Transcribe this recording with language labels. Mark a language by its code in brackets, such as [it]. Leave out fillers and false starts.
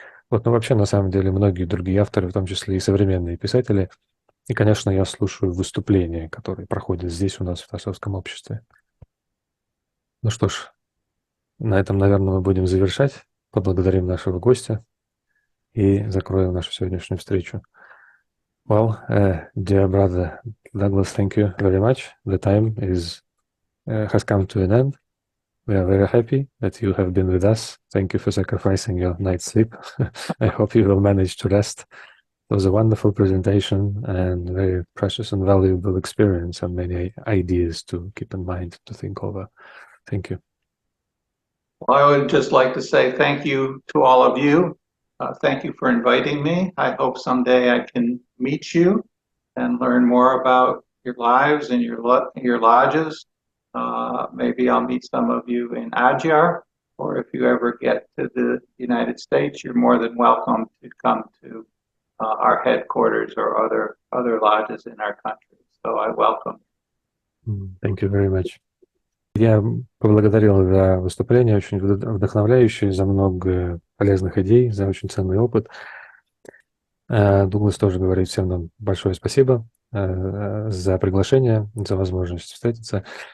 [ru] Вот, но вообще, на самом деле, многие другие авторы, в том числе и современные писатели. И, конечно, я слушаю выступления, которые проходят здесь у нас в теософском обществе. Ну что ж, на этом, наверное, мы будем завершать. Поблагодарим нашего гостя и закроем нашу сегодняшнюю встречу. [en] Well, dear brother Douglas, thank you very much. The time has come to an end. We are very happy that you have been with us. Thank you for sacrificing your night's sleep. I hope you will manage to rest. It was a wonderful presentation and very precious and valuable experience and many ideas to keep in mind, to think over. Thank you. Well, I would just like to say thank you to all of you. Thank you for inviting me. I hope someday I can meet you and learn more about your lives and your lodges. Maybe I'll meet some of you in Adyar, or if you ever get to the United States, you're more than welcome to come to our headquarters or other lodges in our country. So I welcome you. Thank you very much. [ru] Я поблагодарил за выступление, очень вдохновляющее, за много полезных идей, за очень ценный опыт. Дуглас тоже говорит всем нам большое спасибо за приглашение, за возможность встретиться.